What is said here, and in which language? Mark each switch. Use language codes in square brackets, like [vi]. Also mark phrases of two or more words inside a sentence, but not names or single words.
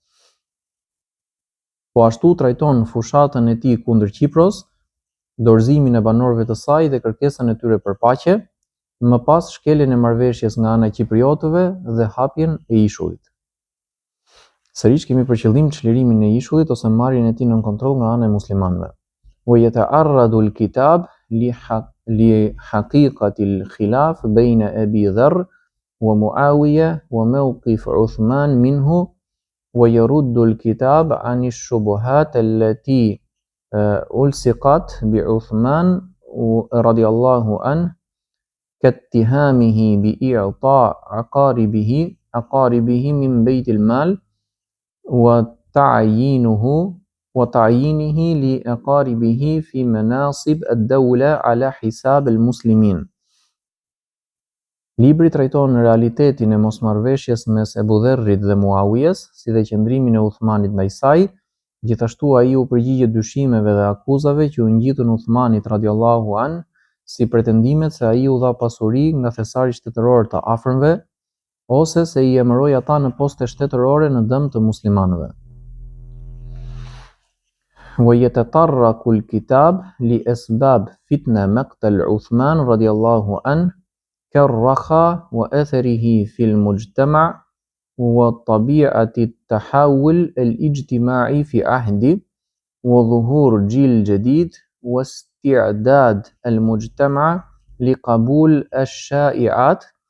[sq] Po ashtu trajton fushatën e tij kundër Kipros, dorëzimin e banorëve të saj dhe kërkesën e tyre për paqe, më pas shkeljen e marrëveshjes nga ana e kipriotëve dhe hapjen e Ishullit. Sërish kemi për qëllim çlirimin e Ishullit ose marrjen e tij nën kontroll nga ana e muslimanëve. [ar] ويتعرض الكتاب لحقيقة الخلاف بين أبي ذر ومعاوية وموقف عثمان منه ويرد الكتاب عن الشبهات التي ألصقت بعثمان رضي الله عنه كاتهامه بإعطاء أقاربه من بيت المال وتعيينه لأقاربه في مناصب الدولة على حساب المسلمين. [sq] Libri trajton realitetin e mosmarrveshjes mes Ebu Dherrit dhe Muawijes, si dhe qëndrimin e Uthmanit ndaj saj. Gjithashtu ai u përgjigje dyshimeve dhe akuzave që u ngjitën Uthmanit [ar] رضي الله عن, [sq] si pretendimet se ai u dha pasuri nga thesari shtetëror të afërmve ose se i emëroi ata në poste shtetërore në dëm të muslimanëve. [ar] ويتطرق الكتاب لأسباب فتنة مقتل عثمان رضي الله عنه كالرخاء وأثره في المجتمع وطبيعة التحول الاجتماعي في عهده وظهور جيل جديد واستعداد المجتمع لقبول الشائعات